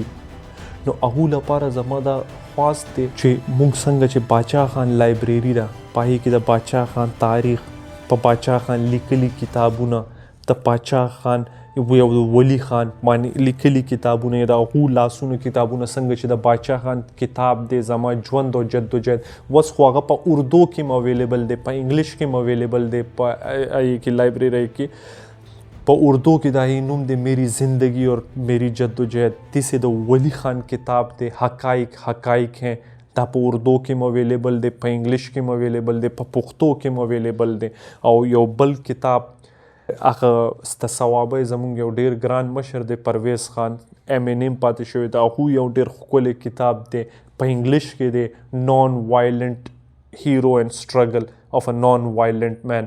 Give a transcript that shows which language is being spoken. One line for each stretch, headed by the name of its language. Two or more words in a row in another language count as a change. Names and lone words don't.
Pashto: نو هغو لپاره زما دا خواست دی چې موږ څنګه چې باچا خان لایبرري ده، په هغې کې د باچا خان تاریخ، په باچا خان لیکلي کتابونه، د پاچا خان یو ولی خان باندې لیکلي کتابونه د هغو لاسونو کتابونه څنګه چې د باچا خان کتاب دی زما ژوند او جدوجہد اوس خو هغه په اردو کې م اویلیبل دی، په انګلیش کې م اویلیبل دی، په کې لایبرری کې په اردو کې د هغې نوم دی میری زندگی اور میری جدوجہد. داسې د ولی خان کتاب دی حقائق ہیں، دا په اردو کې م اویلیبل دی، په انګلیش کې م اویلیبل دی، په پښتو کې م اویلیبل دی. او یو بل کتاب هغه د ثوابه زمونږ یو ډېر ګران مشر دی پرویز خان M.A. پاتې شوی د هغو یو ډېر ښکلی کتاب دی په انګلیش کې دی نان وایلنٹ هیرو اینڈ سټرګل اف ا نان وایلنٹ مین.